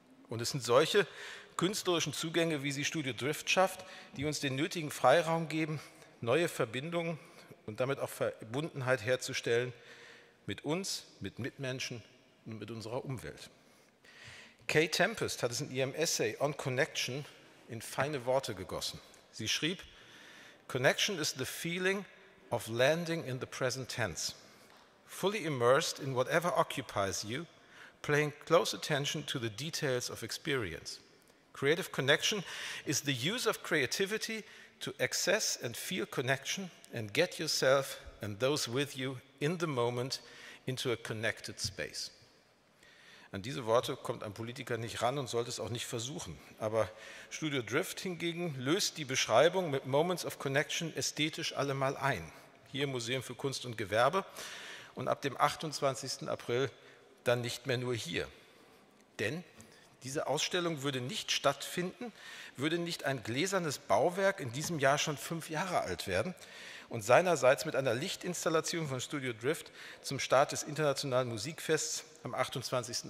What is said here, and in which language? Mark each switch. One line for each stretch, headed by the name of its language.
German: Und es sind solche künstlerischen Zugänge, wie sie Studio DRIFT schafft, die uns den nötigen Freiraum geben, neue Verbindungen und damit auch Verbundenheit herzustellen mit uns, mit Mitmenschen und mit unserer Umwelt. Kay Tempest hat es in ihrem Essay On Connection in feine Worte gegossen. Sie schrieb:
English: Connection is the feeling of landing in the present tense, fully immersed in whatever occupies you, paying close attention to the details of experience. Creative connection is the use of creativity to access and feel connection and get yourself and those with you in the moment into a connected space.
German: An diese Worte kommt ein Politiker nicht ran und sollte es auch nicht versuchen. Aber Studio DRIFT hingegen löst die Beschreibung mit Moments of Connection ästhetisch allemal ein. Hier im Museum für Kunst und Gewerbe und ab dem 28. April dann nicht mehr nur hier. Denn diese Ausstellung würde nicht stattfinden, würde nicht ein gläsernes Bauwerk in diesem Jahr schon 5 Jahre alt werden und seinerseits mit einer Lichtinstallation von Studio DRIFT zum Start des Internationalen Musikfests am 28.